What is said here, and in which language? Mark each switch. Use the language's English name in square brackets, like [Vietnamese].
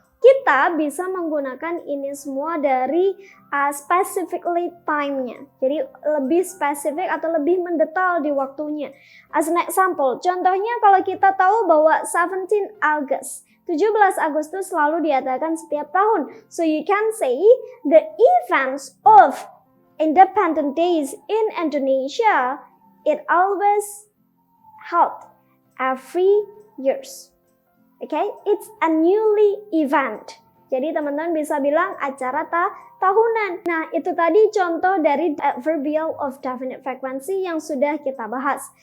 [Indonesian] Kita bisa menggunakan ini semua dari specifically time-nya. Jadi lebih spesifik atau lebih mendetail di waktunya. [English] As an example, [Indonesian] contohnya kalau kita tahu bahwa 17 Agustus selalu diadakan setiap tahun. [English] So you can say the events of Independence Days in Indonesia, it always held every years. Okay, it's annually event. [Indonesian] Jadi teman-teman bisa bilang acara tahunan. Nah, itu tadi contoh dari adverbial of definite frequency yang sudah kita bahas.